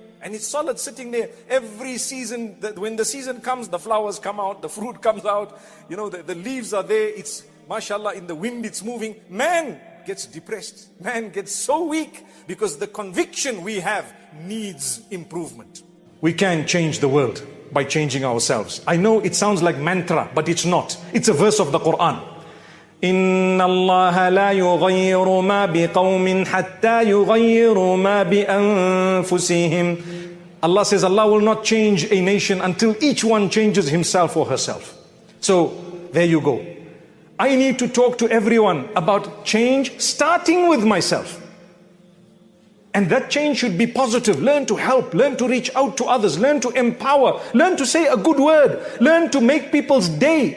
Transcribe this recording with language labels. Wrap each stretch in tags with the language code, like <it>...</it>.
<en>And it's solid, sitting there. Every season, when the season comes, the flowers come out, the fruit comes out, you know, the leaves are there. It's, mashallah, in the wind it's moving. Man gets depressed. Man gets so weak because the conviction we have needs improvement. We can change the world by changing ourselves. I know it sounds like mantra, but it's not. It's a verse of the Quran.</en> <ar>إن الله لا يغير ما بقوم حتى يغيروا ما بأنفسهم.</ar> <en>Allah says Allah will not change a nation until each one changes himself or herself. So there you go. I need to talk to everyone about change, starting with myself. And that change should be positive. Learn to help, learn to reach out to others, learn to empower, learn to say a good word, learn to make people's day.</en>